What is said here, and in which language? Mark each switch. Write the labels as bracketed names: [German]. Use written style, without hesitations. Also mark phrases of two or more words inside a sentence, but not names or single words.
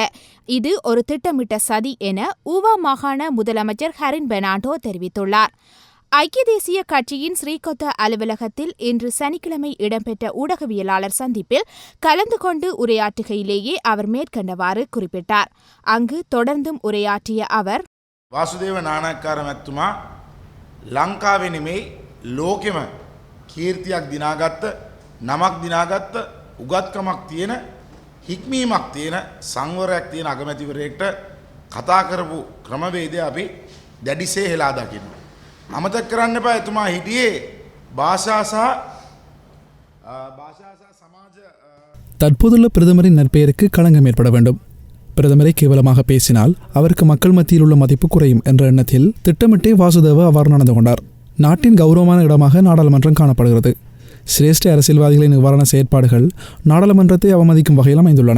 [Tamil] இது ஒரு திட்டமிட்ட சதி என ஊவா மாகாண முதலமைச்சர் ஹரின் பெர்னாண்டோ தெரிவித்துள்ளார். ஐக்கிய தேசிய கட்சியின் ஸ்ரீகொத்த அலுவலகத்தில் இன்று சனிக்கிழமை இடம்பெற்ற ஊடகவியலாளர் சந்திப்பில் கலந்து கொண்டு உரையாற்றுகையிலேயே அவர் மேற்கண்டவாறு குறிப்பிட்டார். அங்கு தொடர்ந்தும் உரையாற்றிய அவர், [Sinhala] வாசுதேவ நாணயக்கார மத்துமா ලංකාවේ නෙමෙයි ලෝකෙම කීර්තියක් දිනාගත්ත නමක් දිනාගත්ත උගත්කමක් තියෙන හික්මීමක් තියෙන සංවරයක් තියෙන අගමැතිවරයෙක්ට කතා කරපු ක්‍රමවේදය අපි දැඩිසේ හෙලා දකිනවා. අමතක කරන්න එපා එතුමා හිටියේ භාෂා සහ සමාජ [Tamil] தற்போதுள்ள பிரதமரின் நற்பெயருக்கு களங்கம் ஏற்பட வேண்டும். பிரதமரை கேவலமாக பேசினால் அவருக்கு மக்கள் மத்தியில் உள்ள மதிப்பு குறையும் என்ற எண்ணத்தில் திட்டமிட்டே வாசுதேவ அவ்வாறு நடந்து கொண்டார். நாட்டின் கௌரவமான இடமாக நாடாளுமன்றம் காணப்படுகிறது. சிரேஷ்ட அரசியல்வாதிகளின் நிவாரண செயற்பாடுகள் நாடாளுமன்றத்தை அவமதிக்கும் வகையில் அமைந்துள்ளன.